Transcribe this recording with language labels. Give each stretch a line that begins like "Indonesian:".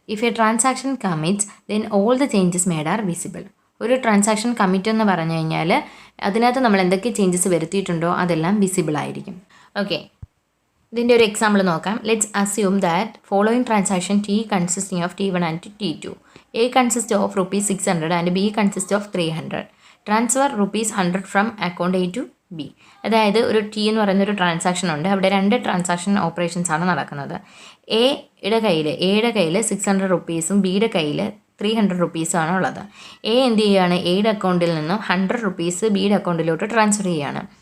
English: If a transaction commits, then all the changes made are visible.
Malayalam: ഒരു transaction commit എന്ന് പറഞ്ഞു കഴിഞ്ഞാൽ അതിനകത്ത് നമ്മൾ എന്തൊക്കെ ചേഞ്ചസ് വരുത്തിയിട്ടുണ്ടോ അതെല്ലാം വിസിബിൾ ആയിരിക്കും. ഓക്കെ, ഇതിൻ്റെ ഒരു എക്സാമ്പിൾ നോക്കാം.
English: Let's assume that following transaction T consisting of T1 and T2. A consists of ₹600 and B consists of 300. Transfer ₹100 from account A to B.
Malayalam: അതായത് ഒരു ടി എന്ന് പറയുന്നൊരു ട്രാൻസാക്ഷൻ ഉണ്ട്. അവിടെ 2 ട്രാൻസാക്ഷൻ ഓപ്പറേഷൻസ് ആണ് നടക്കുന്നത്. എയുടെ കയ്യിൽ 600 റുപ്പീസും ബിയുടെ കയ്യിൽ 300 റുപ്പീസുമാണ് ഉള്ളത്. എന്ത് ചെയ്യുകയാണ്? എയുടെ അക്കൗണ്ടിൽ നിന്നും 100 റുപ്പീസ് ബിയുടെ അക്കൗണ്ടിലോട്ട് ട്രാൻസ്ഫർ ചെയ്യുകയാണ്.